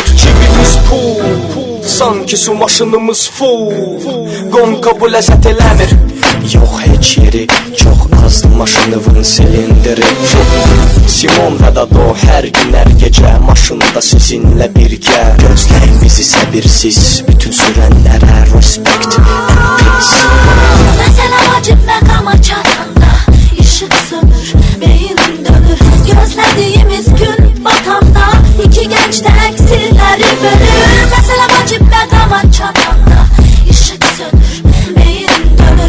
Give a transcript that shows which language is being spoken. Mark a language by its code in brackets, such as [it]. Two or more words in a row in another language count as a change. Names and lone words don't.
[az] Cibimiz pul, sanki su maşınımız full. Qon kabul əzət eləmir. Yox heç yeri, çox azdı maşınımın silindiri. Simon və Dado hər gün hər gecə maşında sizinlə birgə. Gözləyin bizi səbirsiz, bütün sürənlərə [en] respect and peace. [az] Məsələ vacib məqama çatanda işıq sönür, beyin dönür. Gözlədiyimiz gün batanda iki gənc təqsirləri bölür. Məsələ vacib məqama çatanda işıq sönür, beyin dönür.